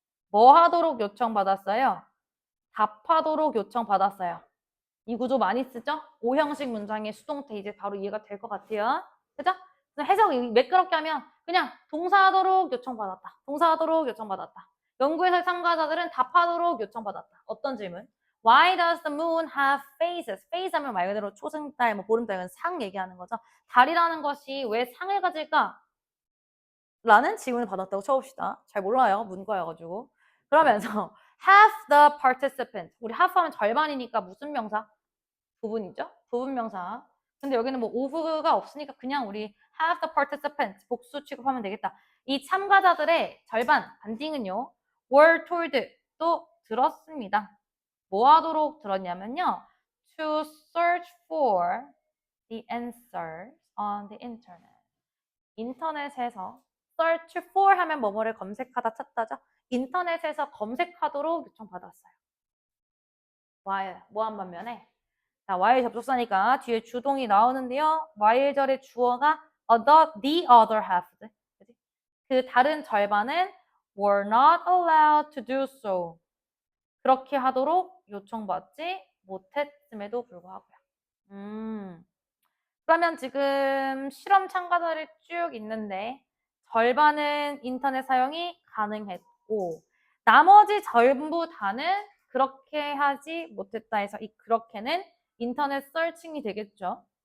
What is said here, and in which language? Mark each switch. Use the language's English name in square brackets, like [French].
[Korean] 뭐 하도록 요청받았어요? 답하도록 요청받았어요. 이 구조 많이 쓰죠? 오형식 문장의 수동태 이제 바로 이해가 될 것 같아요. 그죠? 해석 매끄럽게 하면 그냥 동사하도록 요청받았다. 동사하도록 요청받았다. 연구에서 참가자들은 답하도록 요청받았다. 어떤 질문? [English] Why does the moon have phases? [Korean] phase 하면 말 그대로 초승달, 뭐 보름달, 상 얘기하는 거죠. 달이라는 것이 왜 상을 가질까? 라는 질문을 받았다고 쳐봅시다. 잘 몰라요. 문과여가지고. [English] 그러면서 half the participants. [Korean] 우리 half 하면 절반이니까 무슨 명사? 부분이죠. 부분 명사. 근데 여기는 뭐 of가 없으니까 그냥 우리 [English] half the participants [Korean] 복수 취급하면 되겠다. 이 참가자들의 절반 반딩은요. [English] were told [Korean] 또 들었습니다. 뭐 하도록 들었냐면요. [English] to search for the answers on the internet. [Korean] 인터넷에서 search for 하면 뭐뭐를 검색하다 찾다죠. 인터넷에서 검색하도록 요청받았어요. while 뭐한 반면에 자, while 접속사니까 뒤에 주동이 나오는데요. while 절의 주어가 [English] the other half. [Korean] 그 다른 절반은 [English] were not allowed to do so. [Korean] 그렇게 하도록 요청받지 못했음에도 불구하고요. 그러면 지금 실험 참가자를 쭉 있는데 절반은 인터넷 사용이 가능했고 나머지 전부 다는 그렇게 하지 못했다 해서 이 그렇게는 인터넷 서칭이 되겠죠.